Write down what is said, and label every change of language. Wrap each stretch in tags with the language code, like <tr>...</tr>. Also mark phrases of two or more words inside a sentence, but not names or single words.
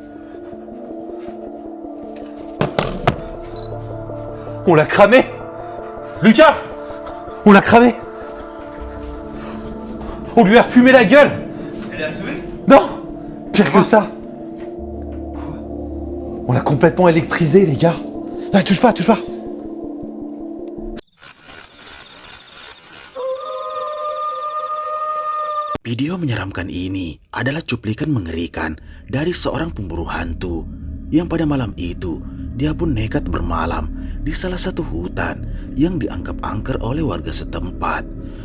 <fr>On l'a cramé! Lucas! On l'a cramé! On lui a fumé la gueule! Elle est assommée? Non! Pire que ça! Quoi? On l'a complètement électrisé, les gars! Non, touche pas!</fr> <id>Video menyeramkan ini adalah cuplikan mengerikan dari seorang pemburu hantu yang pada malam itu dia pun nekat bermalam di salah satu hutan yang dianggap angker oleh warga setempat.</id>